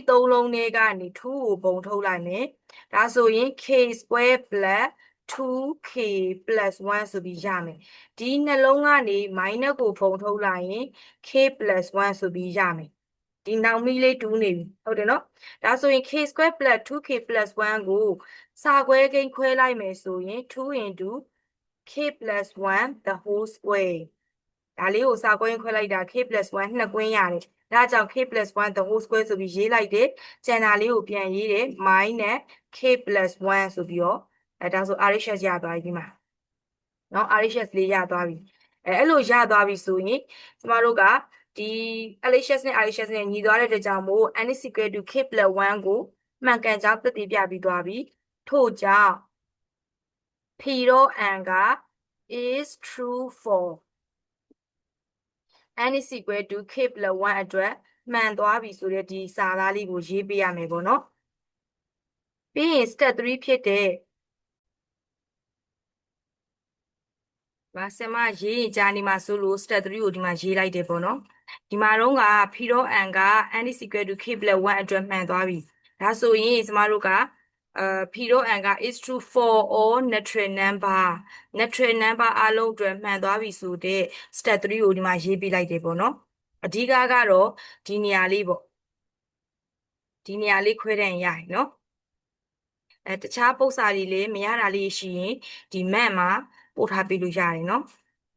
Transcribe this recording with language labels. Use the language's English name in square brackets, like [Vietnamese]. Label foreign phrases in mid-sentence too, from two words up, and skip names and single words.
[Burmese] 3 လုံးတွေကနေ2ကိုပုံထုတ်လိုက်မယ်ဒါဆိုရင် [English] k square plus 2k plus 1 [Burmese] ဆိုပြီးရမယ်ဒီနှလုံးကနေ minus ကိုပုံထုတ်လိုက်ရင် [English] k plus 1 [Burmese] ဆိုပြီးရမယ်ဒီနောက်မီး လေးတူးနေပြီဟုတ်တယ်နော်ဒါဆိုရင် [English] k square plus 2k plus 1 [Burmese] ကိုစာခွဲကိန်းခွဲလိုက်မယ်ဆိုရင် [English] 2 into k plus 1 the whole square [Burmese] ဒါလေးကိုစာခွဲခွဲလိုက်တာ [English] k plus 1 [Burmese] နှစ်ကွင်းရတယ်ဒါကြောင့် [English] k plus 1 the whole square [Burmese] ဆိုပြီးရေးလိုက်တယ် ကျန်တာလေးကိုပြန်ရေးတယ် [English] minus k plus 1 [Burmese] ဆိုပြီးတော့ဒါဆို RHS ရသွားပြီဒီမှာနော် RHS လေးရသွားပြီအဲ့လိုရသွားပြီဆိုရင်ကျမတို့ကဒီ LHS နဲ့ RHS နဲ့ညီသွားတဲ့အတွက်ကြောင့်မို့ [English] n is equal to k plus 1 [Burmese] ကိုမှန်ကန်ကြောင်းသက်သေပြပြီးသွားပြီထို့ကြောင့် p တော့ n က [English] is true for n is equal to k plus 1 [Burmese] အတွက်မှန်သွားပြီဆိုတဲ့ဒီစာသားလေးကိုရေးပေးရမယ်ပေါ့နော်ပြီးရင် step 3ဖြစ်တဲ့ ဆင်မရေးရင်ကြာနေမှာဆိုလို့ step 3ကိုဒီမှာရေးလိုက်တယ်ပေါ့နော်ဒီမှာတော့က p တော့ n က [English] n is equal to k plus 1 [Burmese] အတွက်မှန်သွားပြီဒါဆိုရင်ကျမတို့ကp တော့ n က [English] is true for all natural number [Burmese] အားလုံးအတွက်မှန်သွားပြီဆိုတဲ့ step 3ကိုဒီမှာရေးပေးလိုက်တယ်ပေါ့နော်အဓိကကတော့ဒီနေရာလေးပေါ့ဒီနေရာလေးခွဲတဲ့ရင်ရပြီနော်တခြားပု္ပ္ပစာတွေလည်းမရတာလေးရှိရင်ဒီ map မှာပို့ထားပေးလို့ရတယ်နော်